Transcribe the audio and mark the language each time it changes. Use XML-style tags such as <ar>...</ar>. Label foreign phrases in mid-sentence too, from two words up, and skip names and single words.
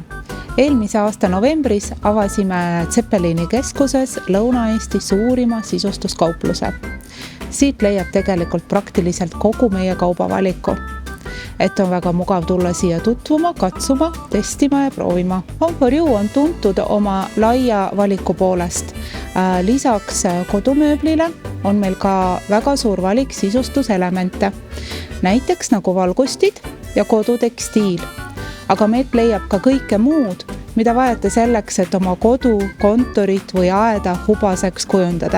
<et>Eelmise aasta novembris avasime Zeppelini keskuses Lõuna-Eesti suurima sisustuskaupluse. Siit leiab tegelikult praktiliselt kogu meie kaubavaliku. Et on väga mugav tulla siia tutvuma, katsuma, testima ja proovima. Home for You on tuntud oma laia valiku poolest. Lisaks kodumööblile on meil ka väga suur valik sisustuselemente. Näiteks nagu valgustid ja kodutekstiil. Aga meilt leiab ka kõike muud, mida vajate selleks, et oma kodu, kontorit või aeda hubaseks kujundada.</et>